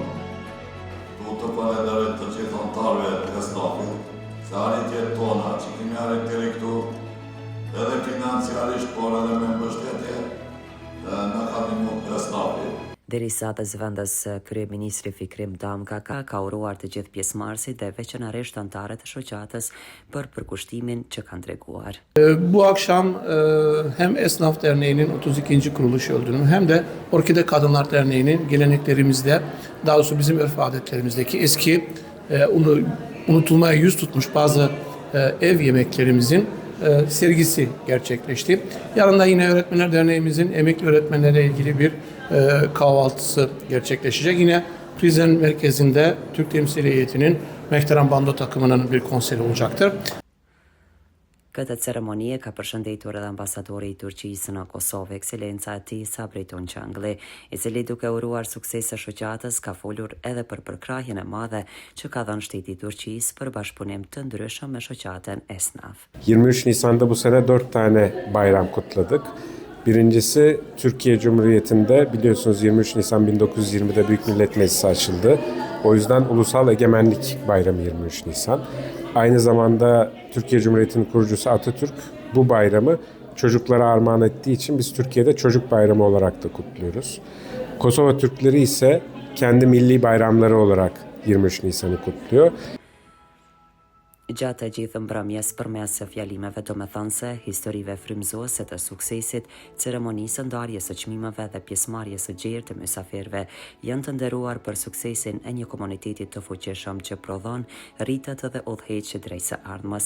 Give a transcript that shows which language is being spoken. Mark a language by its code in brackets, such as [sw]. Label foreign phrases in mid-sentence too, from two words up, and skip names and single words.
[sq] Du të falenderoj të gjithë anëtarëve të SNAF-it, se arritjet tona që kemi arritur këtu, edhe financiarisht, por edhe me mbështetje, në ka ndihmuar SNAF-i. Derisa të zëvendës kryeministri Fikrim Damga ka uruar të gjithë pjesëmarrësit dhe veçanërisht anëtarët e shoqatës për përkushtimin që kanë treguar. [tr] Bu akşam hem Esnaf Derneği'nin 32. kuruluş yıl dönümü hem de Orkide Kadınlar Derneği'nin geleneklerimizde, daha doğrusu bizim örf adetlerimizdeki eski unutulmaya yüz tutmuş bazı ev yemeklerimizin sergisi gerçekleşti. Yarın da yine Öğretmenler Derneğimizin emekli öğretmenlere ilgili bir kahvaltısı gerçekleşecek. Yine Prizren merkezinde Türk Temsili Heyeti'nin Mehteran Bando takımının bir konseri olacaktır. [sq] Këtë ceremonie ka përshëndetur edhe ambasadori i Turqisë në Kosovë, Ekselenca e tij Sabri Tonçangli, i cili duke uruar suksese shoqatës ka folur edhe për përkrahjen e madhe që ka dhënë shteti i Turqisë për bashkëpunim të ndryshëm me shoqatën e SNAF. [tr] 23 Nisan'da bu sene 4 tane bayram kutladık. Birincisi Türkiye Cumhuriyeti'nde biliyorsunuz 23 Nisan 1920'de Büyük Millet Meclisi açıldı. O yüzden Ulusal Egemenlik Bayramı 23 Nisan. Aynı zamanda Türkiye Cumhuriyeti'nin kurucusu Atatürk bu bayramı çocuklara armağan ettiği için biz Türkiye'de Çocuk Bayramı olarak da kutluyoruz. Kosova Türkleri ise kendi milli bayramları olarak 23 Nisan'ı kutluyor. [sq] Gjatë gjithë mbrëmjes përmes fjalimeve domethënëse, historive frymëzuese të suksesit, ceremonisë ndarjes së çmimeve dhe pjesëmarrjes së gjerë të mysafirëve janë të nderuar për suksesin e një komuniteti të fuqishëm që prodhon, rritet dhe udhëheq drejt së ardhmës.